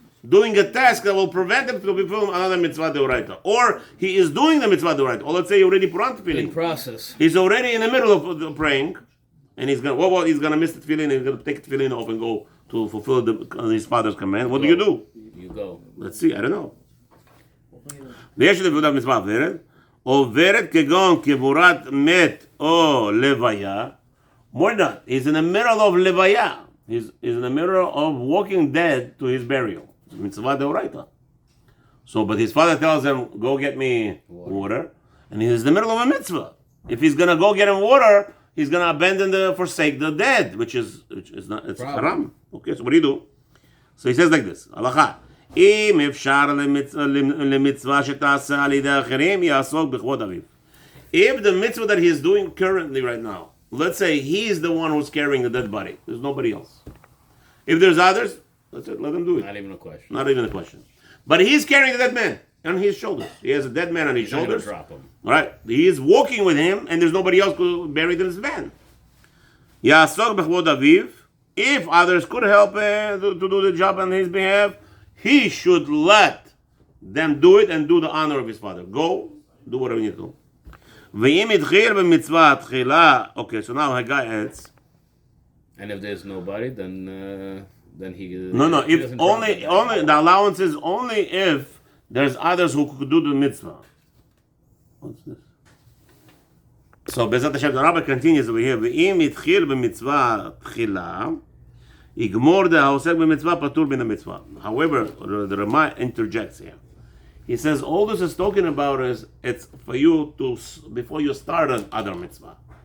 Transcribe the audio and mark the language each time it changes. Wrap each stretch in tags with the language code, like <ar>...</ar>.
<en>doing a task that will prevent him to fulfill another mitzvah deoraita. Or he is doing the mitzvah deoraita. Or let's say he already put on tefillin. In process. He's already in the middle of the praying, and he's gonna miss the tefillin, and he's gonna take the tefillin off and go to fulfill his father's command. What do you do? You go. Let's see, I don't know.</en> <he>ויש לפקודת מצווה עוברת, עוברת כגון קבורת מת או לוויה, more than that, he's in the middle of levaya.</he> <en>He's in the middle of walking dead to his burial. It's mitzvah deoraita. So, but his father tells him, go get me water, and he's in the middle of a mitzvah. If he's gonna go get him water, he's gonna forsake the dead, which is not, it's haram. Okay, so what do you do?</en> <he>So he says like this, הלכה, אם אפשר למצווה שתעשה על ידי אחרים, יעסוק בכבוד אביו.</he> <en>If the mitzvah that he is doing currently right now, let's say he's the one who's carrying the dead body, there's nobody else. If there's others, that's it, let him do it. Not even a question. Not even a question. But he's carrying the dead man on his shoulders. He has a dead man on his shoulders. Drop him. Right. He is walking with him, and there's nobody else buried in his van. יעסוק בכבוד אביו. If others could help to do the job on his behalf, he should let them do it and do the honor of his father. Go, do whatever you need to do. ואם התחיל במצווה התחילה, okay, so now Haggai adds. And if there's nobody, then he. No. he If doesn't only drop it. the allowance is only if there's others who could do the mitzvah. What's this? So Bezat Hashem, the Rabbi continues over here.</en> <he>ואם התחיל במצווה תחילה, יגמור העוסק במצווה פטור מן המצווה.</he> <en>However, the Rama interjects here. He says all this is talking about is it's for you to before you start an other mitzvah.</en>